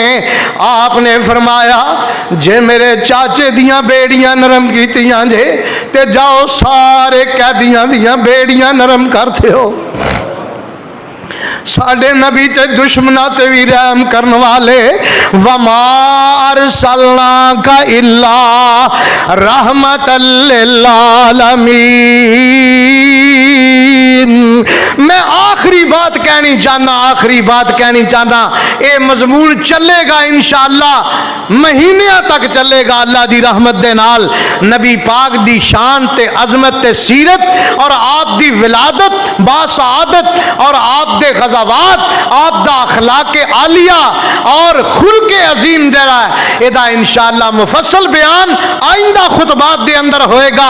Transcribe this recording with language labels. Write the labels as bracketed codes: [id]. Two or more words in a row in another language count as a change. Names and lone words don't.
[pa] آپنے فرمایا جے میرے چاچے دیاں بیڑیاں نرم کیتیاں جے تے جاؤ سارے قیدیاں دیاں بیڑیاں نرم کرتے ہو. ساڈے نبی تے دشمناں تے بھی رحم کرنے والے. [ar] وما أرسلناك إلا رحمة للعالمين. [pa] میں آخری بات کہنی چاہنا، آخری بات کہنی چاہنا, [ur] یہ مضمون چلے گا ان شاء اللہ، مہینوں تک چلے گا [pa] اللہ دی رحمت دے نال. نبی پاک دی شان تے عظمت تے سیرت اور آپ دی ولادت باسعادت اور آپ دے غزوات، آپ دا اخلاق عالیہ اور خلق عظیم دے رہا ہے، ایہدا ان شاء اللہ مفصل بیان آئندہ خطبات دے اندر ہووے گا.